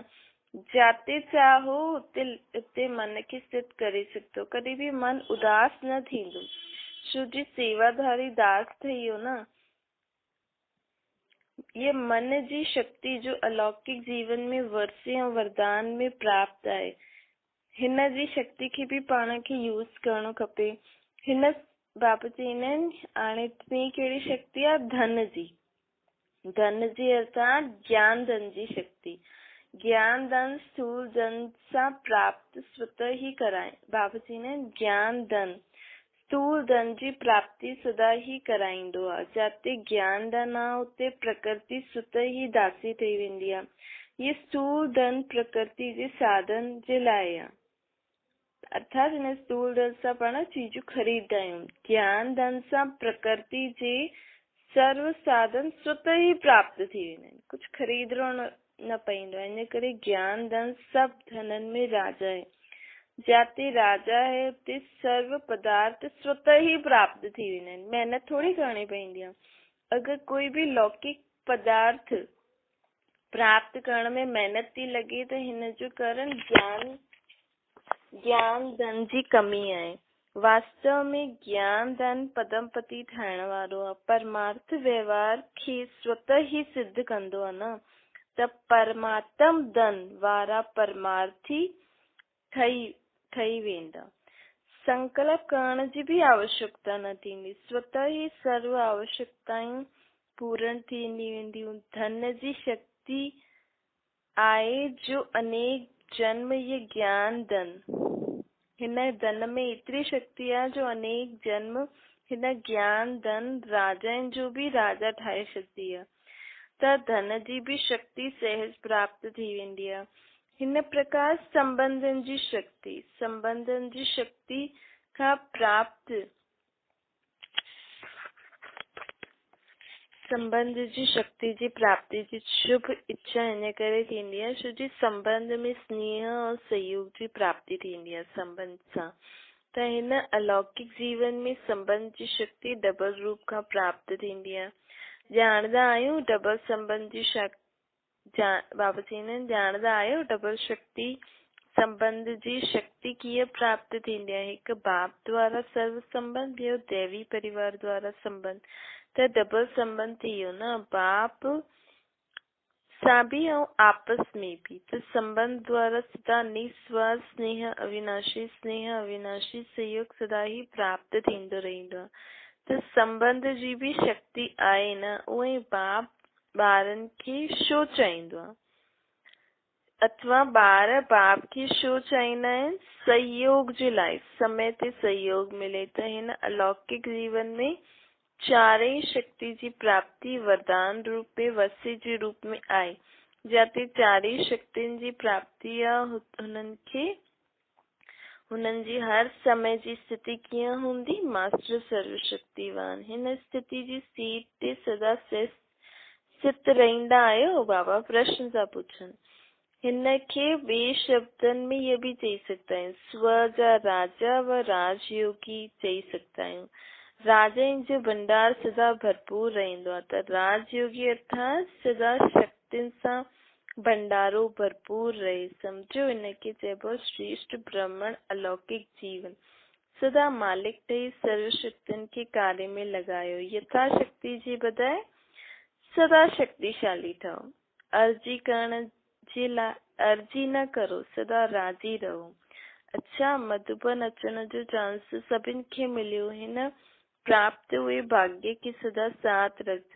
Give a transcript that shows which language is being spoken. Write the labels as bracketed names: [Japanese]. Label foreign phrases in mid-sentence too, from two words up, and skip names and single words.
[Sindhi] जाते चाहो उते मन खे स्थित करे सघंदो, कॾहिं बि मन उदास न थींदो, छो जी सेवाधारी दास ठही वियो न। ये मन जी शक्ति जो अलौकिक जीवन में वर्से ऐं वरदान में प्राप्त आहे, हिन जी शक्ति खे बि पाण खे यूज़ करणो खपे। हिन बाबा चईंदा आहिनि हाणे ॿी कहिड़ी शक्ति आहे, धन जी अर्थात ज्ञान धन जी शक्ति। ज्ञान धन स्थूल धन सां प्राप्त स्वतः ही कराए। बाबा चईंदा आहिनि ज्ञान धन स्थूल धन जी प्राप्ति सदा ही कराईंदो आहे। जाते ज्ञान धन आहे उते प्रकृति स्वतः ही दासी ठही वेंदी आहे। ये स्थूल धन प्रकृति जे साधन जे लाइ आहे, अर्थात हिन स्थूल धन सां पाण चीजूं ख़रीददा आहियूं। ज्ञान धन सां प्रकृति जे सर्व साधन स्वतः ही प्राप्त थी वेंदा आहिनि, कुझु ख़रीदणो न पवंदो आहे। इन करे ज्ञान धन सभु धननि में राजा आहे। जाते राजा है उते सर्व पदार्थ स्वतः ही प्राप्त थी वेंदा आहिनि, महिनत थोड़ी करणी पवंदी आहे। अगर कोई भी लौकिक पदार्थ प्राप्त करण में मेहनत थी लगे त हिन जो कारण ज्ञान धन जी कमी आहे। वास्तव में ज्ञान धन पदमपति ठाहिण वारो आहे, परमार्थ व्यवहार खे स्वतः ही सिद्ध कंदो आहे न। त परमात्म धन वारा परमार्थी ठही वेंदा। संकल्प करण जी भी आवश्यकता न थींदी, स्वतः ही सर्व आवश्यकताएं पूर्ण थींदी वेंदियूं। धन जी शक्ति आहे जो अनेक जन्म ये ज्ञान धन, हिन धन में एतिरी शक्ति आहे जो अनेक जन्म हिन ज्ञान धन राजाउनि जो भी राजा ठाहे छॾंदी आहे। त धन जी भी शक्ति सहज प्राप्त थी वेंदी आहे। हिन प्रकार संबंधन जी शक्ति खां प्राप्त संबंध जी शक्ति जी प्राप्ति जी शुभ इच्छा इन करे थींदी आहे छो जी संबंध में स्नेह और सहयोग जी प्राप्ति थींदी आहे संबंध सां। त हिन अलौकिक जीवन में संबंध जी शक्ति डबल रूप खां प्राप्त थींदी आहे। ॼाणंदा आहियूं डबल संबंध जी बाबा चवंदा आहिनि ॼाणंदा आहियो डबल शक्ति संबंध जी शक्ति कीअं प्राप्त थींदी आहे। हिकु बाप द्वारा सर्व संबंध, ॿियो दैवी परिवार द्वारा संबंध। त डबल संबंध थी वियो न, बाप सां भी ऐं आपस में भी। त संबंध द्वारा सदा निस्वार्थ स्नेह अविनाशी सहयोग सदा ही प्राप्त थींदो रहंदो आहे। त संबंध जी भी शक्ति आहे न, उहे बाप ॿारनि खे छो चाहींदो आहे, अथवा ॿार बाप खे छो चाहींदा आहिनि? सहयोग जे लाइ, समय ते सहयोग मिले। त हिन अलौकिक जीवन में चारई शक्ति जी प्राप्ति वरदान रूप में वसी जे रूप में आहे। जाते चारई शक्तियुनि जी प्राप्ति आहे हुननि जी हर समय जी स्थिति कीअं हूंदी? मास्टर सर्वशक्तिवान। हिन स्थिति जी सीट ते सदा स्थित रहंदा आहियो? बाबा प्रश्न था पुछनि। हिन खे ॿिए शब्दनि में ये भी चई सघंदा आहियूं, स्व जा राजा व राजयोगी चई सघंदा आहियूं। राजाउनि जो भंडार सदा भरपूर रहंदो आहे। त राजयोगी अर्थात सदा शक्तियुनि सां भंडारो भरपूर रहे। समझो, हिनखे चइबो श्रेष्ठ ब्राह्मण अलौकिक जीवन। सदा मालिक ठही सर्व शक्तियुनि खे कार्य में लगायो। यथाशक्ति जी बजाय सदा शक्तिशाली ठहो। अर्जी करण जे लाइ अर्जी न करो, सदा राजी रहो। अच्छा, मधुबन अचण जो चांस सभिनि खे मिलियो। [Hindi] हिन प्राप्त हुए भाग्य की सदा साथ रखो।